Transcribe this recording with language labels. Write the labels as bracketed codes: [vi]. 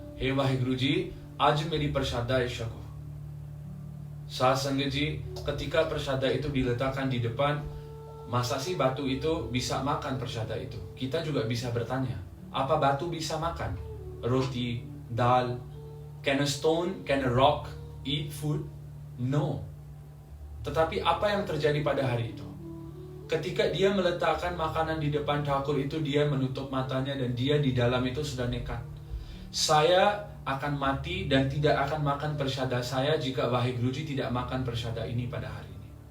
[id] Hei Wahiguruji, [pa] aj meri persada ishako. [id] Saat Sanggaji, ketika persada itu diletakkan di depan, masa sih batu itu bisa makan persada itu? Kita juga bisa bertanya, apa batu bisa makan roti, dal? [en] Can a stone, can a rock eat food? No. [id] Tetapi apa yang terjadi pada hari itu? Ketika dia meletakkan makanan di depan Thakur itu, dia menutup matanya dan dia di dalam itu sudah nekat. Saya akan mati dan tidak akan makan persada saya jika Wahiguruji tidak makan persada ini pada hari ini.